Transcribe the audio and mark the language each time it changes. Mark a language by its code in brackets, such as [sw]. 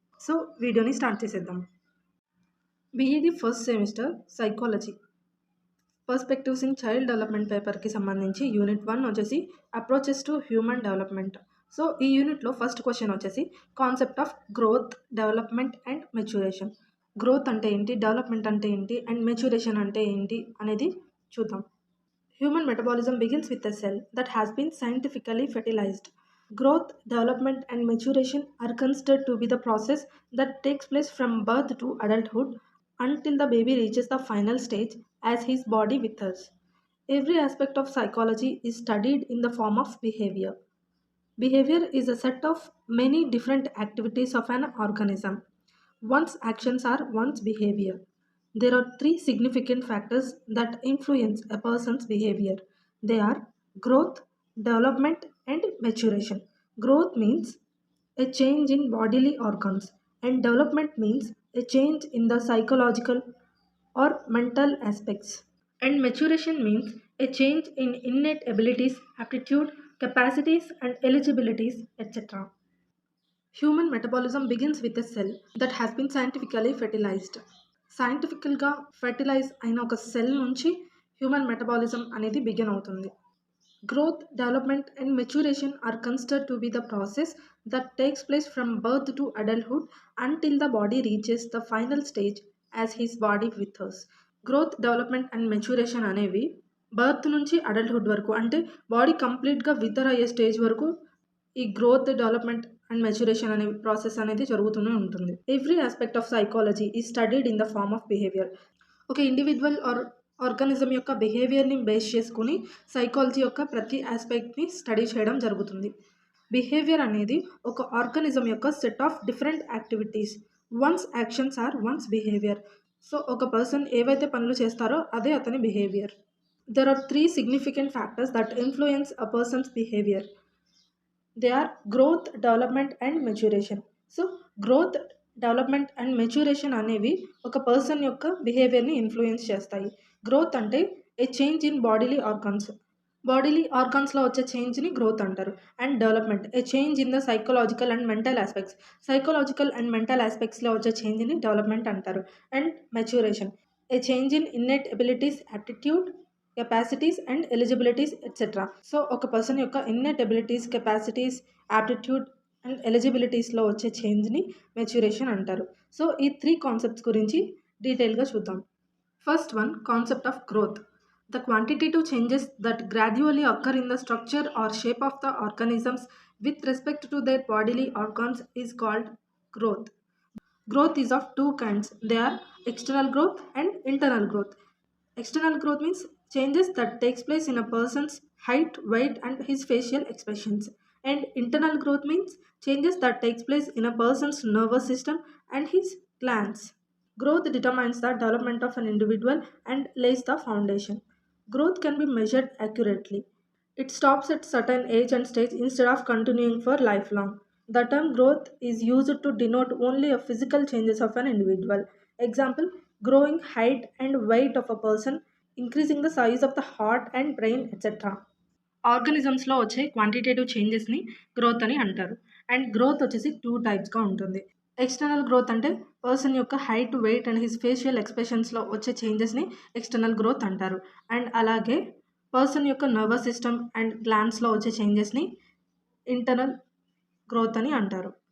[te] So వీడియోని start చేసేద్దాం. BEd first semester psychology perspectives in child development పేపర్కి సంబంధించి యూనిట్ 1 వచ్చేసి approaches to human development. So ఈ యూనిట్లో ఫస్ట్ క్వశ్చన్ వచ్చేసి concept of growth, development and maturation. Growth అంటే ఏంటి, డెవలప్మెంట్ అంటే ఏంటి అండ్ మెచ్యూరేషన్ అంటే ఏంటి అనేది చూద్దాం. [en] Human metabolism begins with a cell that has been scientifically fertilised. Growth, development and maturation are considered to be the process that takes place from birth to adulthood until the baby reaches the final stage as his body withers. Every aspect of psychology is studied in the form of behavior. Behavior is a set of many different activities of an organism. One's actions are one's behavior. There are 3 significant factors that influence a person's behavior. They are growth, development and maturation. Growth means a change in bodily organs and development means a change in the psychological or mental aspects. And maturation means a change in innate abilities, aptitude, capacities and eligibilities, etc. Human metabolism begins with a cell that has been scientifically fertilised. [te] సైంటిఫికల్గా fertilise అయిన ఒక cell నుంచి human metabolism అనేది begin అవుతుంది. [en] Growth, development and maturation are considered to be the process that takes place from birth to adulthood until the body reaches the final stage as his body withers. [te] Growth, development and maturation అనేవి birth నుంచి adulthood వరకు, అంటే body కంప్లీట్గా విథర్ అయ్యే stage వరకు ఈ growth, development and maturation అనే process అనేది జరుగుతూనే ఉంటుంది. [en] Every aspect of psychology is studied in the form of behaviour. [te] ఒక ఇండివిజువల్ ఆర్గానిజం యొక్క బిహేవియర్ని బేస్ చేసుకుని సైకాలజీ యొక్క ప్రతి ఆస్పెక్ట్ని స్టడీ చేయడం జరుగుతుంది. బిహేవియర్ అనేది ఒక ఆర్గానిజం యొక్క set of different activities. [en] One's actions or one's behaviour. [te] So ఒక పర్సన్ ఏవైతే పనులు చేస్తారో అదే అతని behaviour. [en] There are 3 significant factors that influence a person's behavior. They are growth, development and maturation. [te] So growth, development and maturation అనేవి ఒక person యొక్క బిహేవియర్ని influence చేస్తాయి. గ్రోత్ అంటే [en] A change in bodily organs. [te] Bodily ఆర్గాన్స్లో వచ్చే చేంజ్ని గ్రోత్ అంటారు. And development [en] A change in the psychological and mental aspects. [te] Psychological and mental ఆస్పెక్ట్స్లో వచ్చే చేంజ్ని development అంటారు. [en] And maturation a change in innate abilities, aptitude, capacities and eligibilities etcetera. [te] So ఒక person యొక్క innate abilities, capacities, aptitude and ఎలిజిబిలిటీస్లో వచ్చే చేంజ్ని maturation అంటారు. So ఈ 3 concepts గురించి డీటెయిల్గా చూద్దాం. First one, concept of growth. [en] The quantitative changes that gradually occur in the structure or shape of the organisms with respect to their bodily organs is called growth. Growth is of 2 kinds. They are external growth and internal growth. External growth means changes that takes place in a person's height, weight and his facial expressions. And internal growth means changes that takes place in a person's nervous system and his glands. Growth determines the development of an individual and lays the foundation. Growth can be measured accurately. It stops at certain age and stage instead of continuing for lifelong. The term growth is used to denote only a physical changes of an individual. Example, growing height and weight of a person, increasing the size of the heart and brain, etc. [te] ఆర్గానిజమ్స్లో వచ్చే quantitative చేంజెస్ని growth అని అంటారు. And growth వచ్చేసి 2 టైప్స్గా ఉంటుంది. External growth అంటే person యొక్క height, wait and his facial ఎక్స్ప్రెషన్స్లో వచ్చే చేంజెస్ని external growth అంటారు. And అలాగే పర్సన్ యొక్క నర్వస్ సిస్టమ్ అండ్ గ్లాండ్స్లో వచ్చే చేంజెస్ని ఇంటర్నల్ గ్రోత్ అని అంటారు.